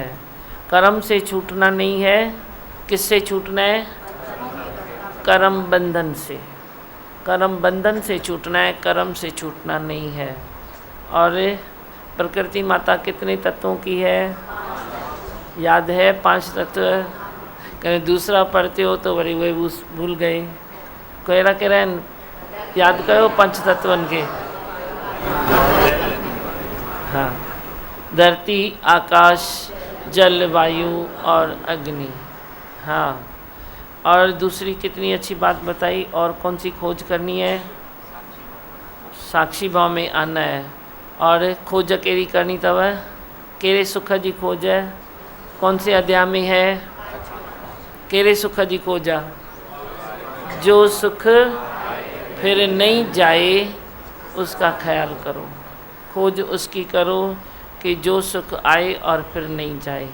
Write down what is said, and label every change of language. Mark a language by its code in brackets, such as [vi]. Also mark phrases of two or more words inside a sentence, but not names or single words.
[hi] कर्म से छूटना नहीं है, किससे छूटना है, कर्म बंधन से। कर्म बंधन से छूटना है, कर्म से छूटना नहीं है। और प्रकृति माता कितने तत्वों की है, याद है 5 तत्व। कहीं दूसरा पढ़ते हो तो वरी वही भूल गए। [sd] कहिड़ा कहिड़ा आहिनि, याद कयो 5 तत्वनि खे। [hi] हाँ, धरती, आकाश, जल, वायु और अग्नि। हाँ, और दूसरी कितनी अच्छी बात बताई। और कौन सी खोज करनी है, साक्षी भाव में आना है। [sd] और खोज कहिड़ी करनी अथव, कहिड़े सुख जी खोज है, [hi] कौन से अध्याय में है, [sd] कहिड़े सुख जी खोज आहे। [hi] जो सुख फिर नहीं जाए उसका ख्याल करो। खोज उसकी करो कि जो सुख आए और फिर नहीं जाए।